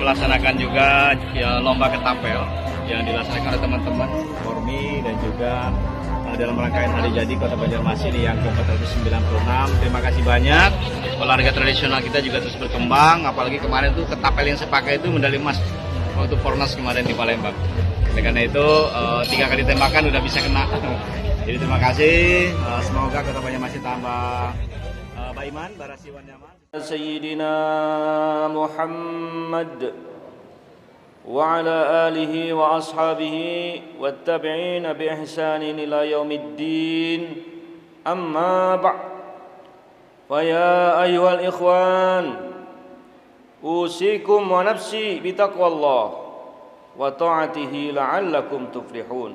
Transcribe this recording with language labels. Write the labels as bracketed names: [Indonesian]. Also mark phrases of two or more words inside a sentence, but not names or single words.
[Indonesian] melaksanakan juga lomba ketapel yang dilaksanakan oleh teman-teman Formi dan juga dalam rangkaian Hari Jadi Kota Banjarmasin yang ke-496. Terima kasih banyak. Olahraga tradisional kita juga terus berkembang, apalagi kemarin tuh ketapel yang saya pakai itu medali emas waktu Fornas kemarin di Palembang. Oleh karena itu 3 kali tembakan udah bisa kena. Jadi terima kasih. Semoga Kota Banjarmasin tambah baiman, barasiwan nyaman. [Arabic] سيدنا محمد وعلى آله وأصحابه والتابعين بإحسان إلى يوم الدين. أما بعد. فيا أيها الإخوان أوصيكم ونفسي بتقوى الله وطاعته لعلكم تفلحون.